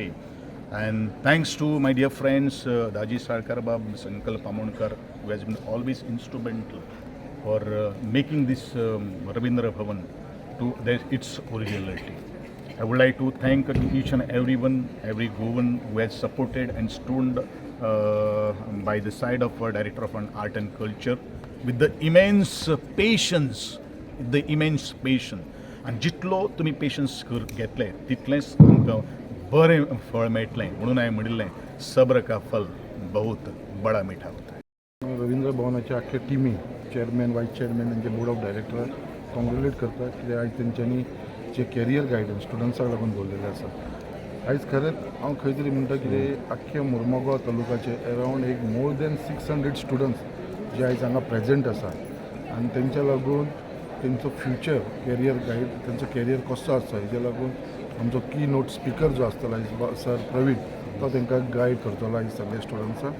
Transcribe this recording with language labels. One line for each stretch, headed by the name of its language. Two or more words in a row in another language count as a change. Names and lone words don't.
English: And thanks to my dear friends Daji Sarkarbab, Sankalp Amonkar, who has been always instrumental for making this Ravindra Bhavan to its originality. I would like to thank each and everyone, every Govan who has supported and stood by the side of our Director of Art and Culture with the immense patience, and
Konkani: जितलो तुम्ही पेशन्स घेतले तितलेंच आमकां बरें फळ मेळटलें. म्हणून हांवें म्हणिल्लें
Hindi: सब्र का फल बहुत बड़ा मीठा होता है.
Konkani: रवींद्र भवनाच्या आख्या टिमी चेअरमॅन,
English: vice chairman
Konkani: तांचे
English: board of director congratulate
Konkani: करता कित्याक आयज तेंच्यांनी जे
English: career guidance
Konkani: स्टुडंट्साक लागून दवरलेले आसा. आयज खरेंच हांव खंय तरी म्हणटा कितें आख्या मुर्मुगांव तालुक्याचे अरावंड एक
English: more than 600 students
Konkani: जे आयज हांगा प्रेझेंट आसा आनी तेंच्या लागून तेंचो
English: future career guide
Konkani: तेंचो कॅरियर कसो आसता हेजे लागून आमचो
English: key note speaker
Konkani: जो आसतलो आयज सर प्रवीण तो तांकां गायड करतलो आयज सगळ्या स्टुडंट्सांक.